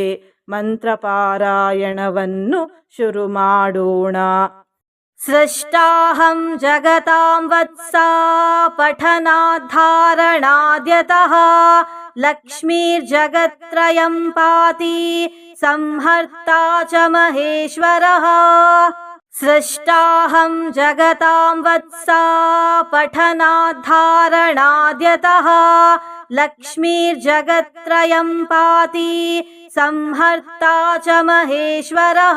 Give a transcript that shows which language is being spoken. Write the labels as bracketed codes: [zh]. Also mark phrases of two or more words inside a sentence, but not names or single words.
[kn] ಮಂತ್ರ ಪಾರಾಯಣವನ್ನು ಶುರು ಮಾಡೋಣ. [sa] ಸೃಷ್ಟಾಹಂ ಜಗತಾಂ ವತ್ಸ ಪಠನಾಧಾರಣಾದ್ಯತಃ ಲಕ್ಷ್ಮೀರ್ಜಗತ್ರಯಂ ಪಾತಿ ಸಂಹರ್ತಾ ಚ ಮಹೇಶ್ವರಃ. ಸೃಷ್ಟಾಹಂ ಜಗತಾಂ ವತ್ಸ ಪಠನಾಧಾರಣಾದ್ಯತಃ ಲಕ್ಷ್ಮೀರ್ಜಗತ್ರಯಂ ಪಾತಿ ಸಂಹರ್ತಾ ಚ ಮಹೇಶ್ವರಃ.